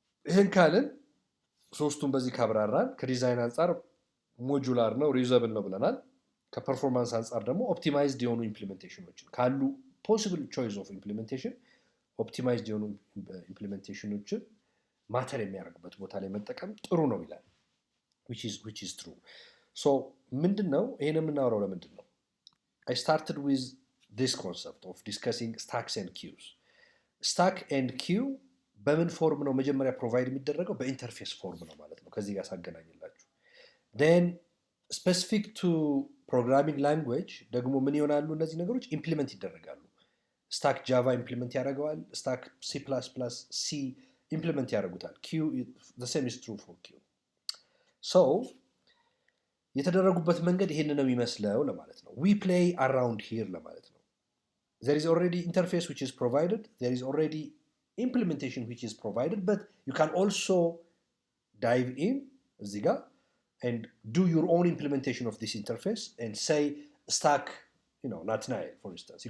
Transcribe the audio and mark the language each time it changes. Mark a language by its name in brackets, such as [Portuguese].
[Amharic] ይህን ካልን ሶስቱን በዚህ ካብራራን ከዲዛይን አንጻር ሞጁላር ነው ሪዩዘብል ነው ብለናል። ከፐርፎርማንስ አንጻር ደግሞ ኦፕቲማይዝድ የሆኑ ኢምፕሊሜንቴሽኖችን ካሉ [English] ፖሲብል ቾይስ ኦፍ ኢምፕሊሜንቴሽን [Amharic] ኦፕቲማይዝድ የሆኑ ኢምፕሊሜንቴሽኖችን ማተር የሚያደርግበት ቦታ ላይ መጠቀም ጥሩ ነው ይላል። [English] which is true. [Amharic] so ምንድን ነው ይሄን የምናወራው? ለምንድን ነው? [English] I started with this concept of discussing stacks and queues. [Amharic] stack and queue በምን ፎርም ነው መጀመሪያ ፕሮቫይድ የሚደረገው? በኢንተርፌስ ፎርም ነው ማለት ነው። ከዚህ ጋር ሳገናኝላችሁ [English] then specific to programming language [Amharic] ደግሞ ምን ይሆናሉ? እነዚህ ነገሮች ኢምፕሊመንት ይደረጋሉ። ስታክ ጃቫ ኢምፕሊመንት ያደርገዋል። ስታክ C++፣ C ኢምፕሊመንት ያደርጉታል። q [English] the same is true for q. so [Amharic] የተደረጉበት መንገድ ይሄን ነው የሚመስለው ለማለት ነው። [English] we play around here [Amharic] ለማለት ነው። [English] there is already interface which is provided, there is already implementation which is provided, but you can also dive in [Amharic] እዚህ ጋር [English] and do your own implementation of this interface and say stack, Nathaniel, for instance.